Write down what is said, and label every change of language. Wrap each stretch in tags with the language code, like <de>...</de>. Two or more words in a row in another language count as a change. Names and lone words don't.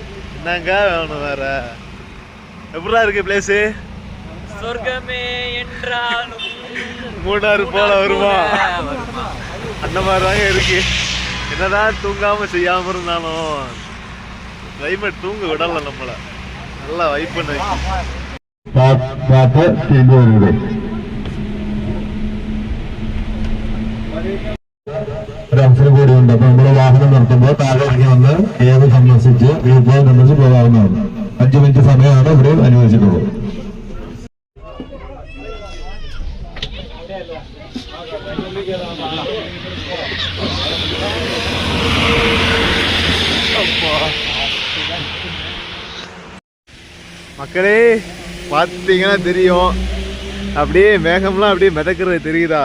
<ta>என்னங்க வேணும் வேற? எப்படா இருக்கு பிளேஸ்? சொர்க்கமே என்றாலும் மூணாறு போல வருமா? அந்த மாதிரி தாங்க இருக்கு. என்னதான் தூங்காம செய்யாம இருந்தாலும் கிளைமேட் தூங்க விடல நம்மள. நல்லா வைப் பண்ண</ta> <ml>ഒരു അവസരം കൂടിയുണ്ട്. അപ്പൊ നമ്മള് വാഹനം നിർത്തുമ്പോൾ താഴെ ഇറങ്ങി വന്ന് ഏത് സന്ദർശിച്ച്</ml> <en>view point</en> <ml>സന്ദർശിച്ച് പോകാവുന്നതാണ്. 5 മിനിറ്റ് സമയമാണ് ഇവിടെ അനുവദിച്ചിട്ടുള്ളത്.</ml> <ta>மக்களே பார்த்தீங்கன்னா தெரியும், அப்படியே மேகம்லாம் அப்படியே மிதக்கிறது தெரியுதா?</ta>